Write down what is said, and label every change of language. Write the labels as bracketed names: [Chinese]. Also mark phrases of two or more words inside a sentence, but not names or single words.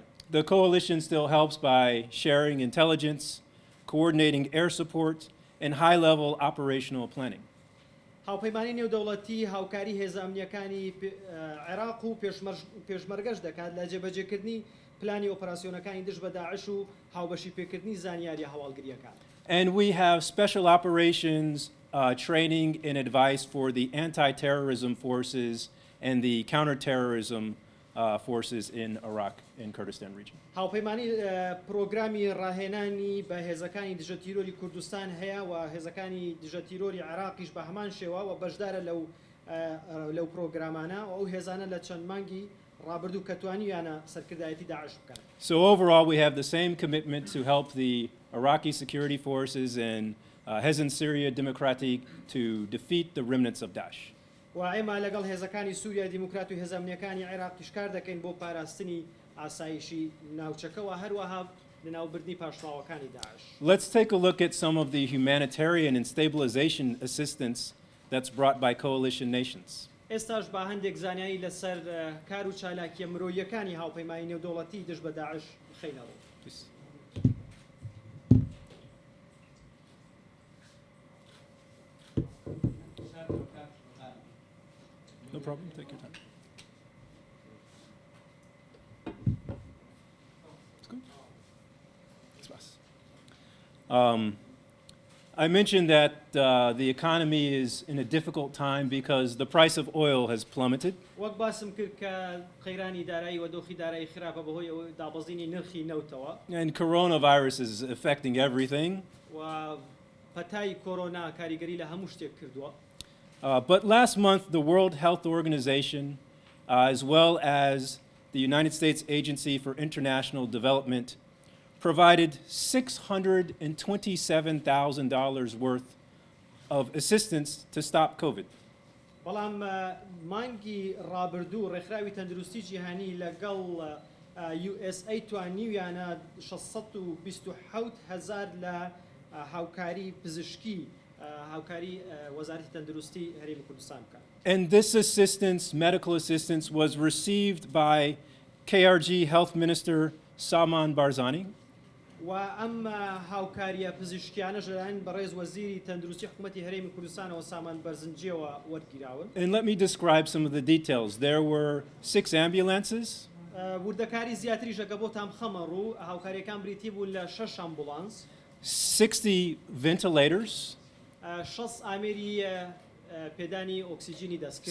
[English] The coalition still helps by sharing intelligence, coordinating air support, and high-level operational planning. [Central Kurdish] هاوپەیمانی نێودەوڵەتی هاوکاری هێزە ئەمنیەکانی عێراق و پێشمەرگەش دەکات لە جێبەجێکردنی پلانی ئۆپەراسیۆنەکانی دژ بە داعش و هاوبەشی پێکردنی زانیاری هەواڵگریەکان. [English] And we have special operations training and advice for the anti-terrorism forces and the counter-terrorism forces in Iraq and Kurdistan region. [Central Kurdish] هاوپەیمانی پرۆگرامی ڕاهێنانی بە هێزەکانی دژە تیرۆری کوردستان هەیە و هێزەکانی دژە تیرۆری عێراقیش بە هەمان شێوە و بەشدارە لەو پرۆگرامانە و ئەو هێزانە لە چەند مانگی ڕابردوو کە توانیانە سەرکردایەتی داعش بکەن. [English] So overall, we have the same commitment to help the Iraqi security forces and Hezin Syria Democratic to defeat the remnants of Daesh. [Central Kurdish] و ئێمە لەگەڵ هێزەکانی سووریا دیموکرات و هێزەمنیەکانی عێراقیش کار دەکەین بۆ پاراستنی ئاسایشی ناوچەکەەوە هەروەها لەناوبردنی پاشماوەکانی داعش. [English] Let's take a look at some of the humanitarian and stabilization assistance that's brought by coalition nations. [Central Kurdish] ئێستاش با هەندێک زانیاری لەسەر کار و چالاکیە مرۆییەکانی هاوپەیمانی نێودەوڵەتی دژ بە داعش خەینەوە. [English] Please. No problem, take your time. It's good. It's fast. I mentioned that the economy is in a difficult time because the price of oil has plummeted. [Central Kurdish] وەک باسم کرد کە قەیرانی دارایی و دۆخی دارایی خراپە بەهۆی ئەوەی دابەزینی نرخی نەوتەوە [English] And coronavirus is affecting everything. [Central Kurdish] و پەتای کۆرۆنا کاریگەری لە هەموو شتێک کردووە. [English] But last month, the World Health Organization, as well as the United States Agency for International Development, provided $627,000 worth of assistance to stop COVID. [Central Kurdish] بەڵام مانگی ڕابردوو ڕێکخراوی تەندروستی جیهانی لەگەڵ USA توانیویانە 627,000 لە هاوکاری پزیشکی هاوکاری وەزارەتی تەندروستی هەرێمی کوردستان بکات. [English] And this assistance, medical assistance, was received by KRG Health Minister Salman Barzani. [Central Kurdish] و ئەم هاوکاریە پزیشکیانە ژەلایەن بەڕێز وەزیری تەندروستی حکوومەتی هەرێمی کوردستانەوە سامان بەرزنجیەوە وەرگیراون. [English] And let me describe some of the details. There were 6 ambulances, [Central Kurdish] وردەکاری زیاتریش ئەگە بۆتان بخەمە ڕوو هاوکاریەکان بریتی بوون لە 6 ئەمبولانس [English] 60 ventilators, [Central Kurdish] 6 ئامێری پێدانی ئۆکسیجینی دەستکرد